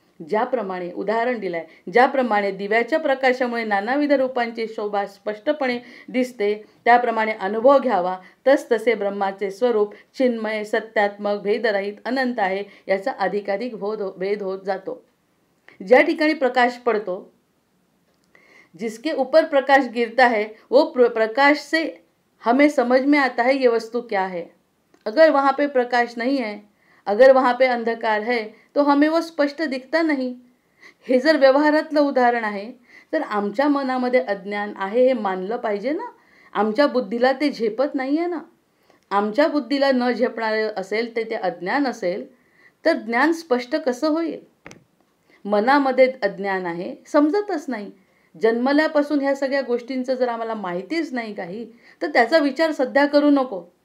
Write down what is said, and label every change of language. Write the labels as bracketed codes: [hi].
[mr] ज्याप्रमाणे उदाहरण दिलंय, ज्याप्रमाणे दिव्याच्या प्रकाशामुळे नानाविध रूपांची शोभा स्पष्टपणे दिसते, त्याप्रमाणे अनुभव घ्यावा. तसे ब्रह्माचे स्वरूप चिन्मय, सत्यात्मक, भेदरहित, अनंत आहे याचा अधिकाधिक भेद होत जातो. ज्या ठिकाणी प्रकाश पडतो, [hi] जिसके ऊपर प्रकाश गिरता है वो प्रकाश से हमें समझ में आता है ये वस्तु क्या है. अगर वहाँ पे प्रकाश नहीं है, अगर वहाँ पे अंधकार है तो हमें वो स्पष्ट दिखता नहीं. [mr] हे जर व्यवहारातलं उदाहरण आहे तर आमच्या मनामध्ये अज्ञान आहे हे मानलं पाहिजे ना. आमच्या बुद्धीला ते झेपत नाही आहे ना. आमच्या बुद्धीला न झेपणारे असेल ते अज्ञान असेल तर ज्ञान स्पष्ट कसं होईल. मनामध्ये अज्ञान आहे, समजतच नाही. जन्मल्यापासून ह्या सगळ्या गोष्टींचं जर आम्हाला माहितीच नाही काही, तर त्याचा विचार सध्या करू नको.